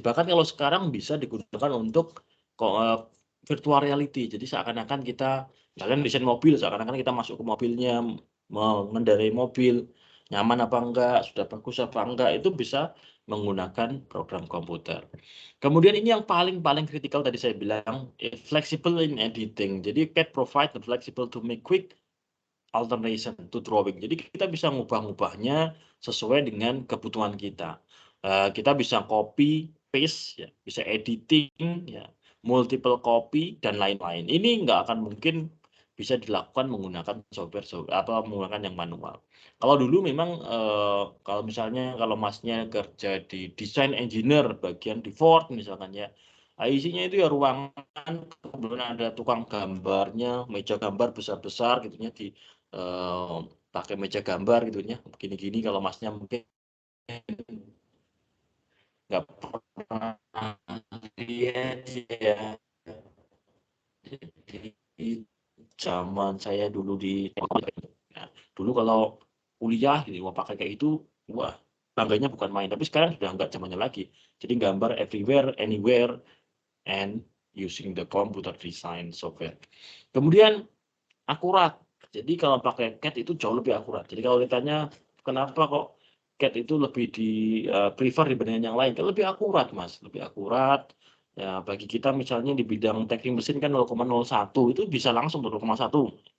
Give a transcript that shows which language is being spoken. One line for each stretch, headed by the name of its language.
Indonesian: Bahkan kalau sekarang bisa digunakan untuk virtual reality. Jadi seakan-akan kita misalnya desain mobil, seakan-akan kita masuk ke mobilnya, mengendarai mobil, nyaman apa enggak, sudah bagus apa enggak, itu bisa menggunakan program komputer. Kemudian ini yang paling kritikal tadi saya bilang,
English: flexible in editing.
Indonesian: Jadi
English: CAD provide the flexible to make quick alternation to drawing.
Indonesian: Jadi kita bisa ngubah-ngubahnya sesuai dengan kebutuhan kita. Kita bisa copy, paste, ya, bisa editing, ya, multiple copy dan lain-lain. Ini nggak akan mungkin bisa dilakukan menggunakan software atau menggunakan yang manual. Kalau dulu memang kalau misalnya kalau Masnya kerja di design engineer bagian di Ford misalkan ya, isinya itu ya ruangan, kemudian ada tukang gambarnya, meja gambar besar-besar gitu ya, pakai meja gambar gitu ya, begini-gini. Kalau Masnya mungkin nggak Lihat ya. Jadi zaman saya dulu ya, dulu kalau kuliah gitu, mau pakai kayak itu, wah bangganya bukan main. Tapi sekarang sudah nggak zamannya lagi. Jadi gambar
English: everywhere, anywhere, and using the computer design software.
Indonesian: Kemudian akurat. Jadi kalau pakai CAD itu jauh lebih akurat. Jadi kalau ditanya kenapa kok CAD itu lebih di prefer dibandingkan yang lain, kan lebih akurat Mas, lebih akurat. Ya bagi kita misalnya di bidang teknik mesin kan 0,01 itu bisa langsung 0,1.